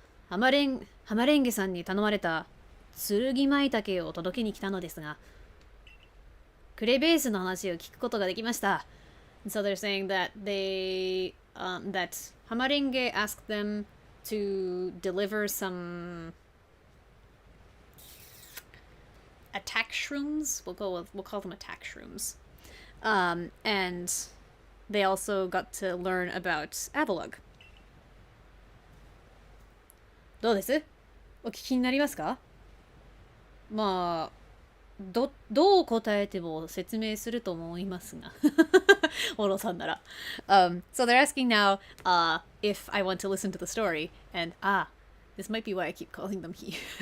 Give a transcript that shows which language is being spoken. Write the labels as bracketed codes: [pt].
[ja] ハマレンゲさんに頼まれた剣舞茸を届けに来たのですが、クレベースの話を聞くことができました。 [en] So they're saying that that Hamarenge asked them to deliver some attack shrooms. We'll call them attack shrooms. And they also got to learn about Avalugg. [ja] どうです？お聞きになりますか？まあ、どう答えても説明すると思いますが。オロさんなら。 [en] So they're asking now if I want to listen to the story. And, this might be why I keep calling them he.